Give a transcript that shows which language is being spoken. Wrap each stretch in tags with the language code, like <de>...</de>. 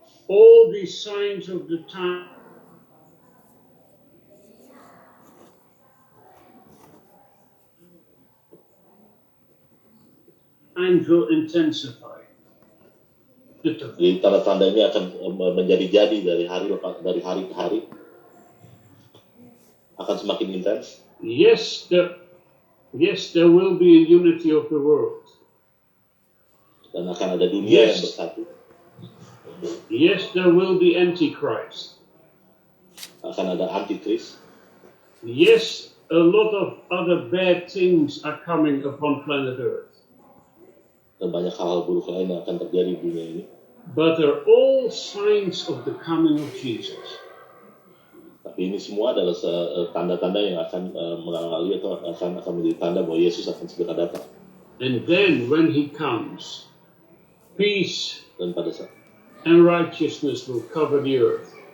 <en>All these signs of the time will intensify.</en> <id>Jadi tanda-tanda ini akan menjadi-jadi dari hari ke hari, akan semakin intens.</id> <en>Yes, there will be a unity of the world.</en> <id>Dan akan ada dunia yang bersatu.</id> <en>Yes, there will be Antichrist.</en> <id>Akan ada Antikris.</id> <en>Yes, a lot of other bad things are coming upon planet Earth.</en> <id>Dan banyak hal buruk lain yang akan terjadi di dunia ini.</id> <en>But they're all signs of the coming of Jesus.</en> <id>Tapi ini semua adalah tanda-tanda yang akan mengawali atau akan menjadi tanda bahwa Yesus akan segera datang.</id> <en>And then when he comes, peace</en> <id>dan pada saat</id> <en>and righteousness will cover the earth.</en>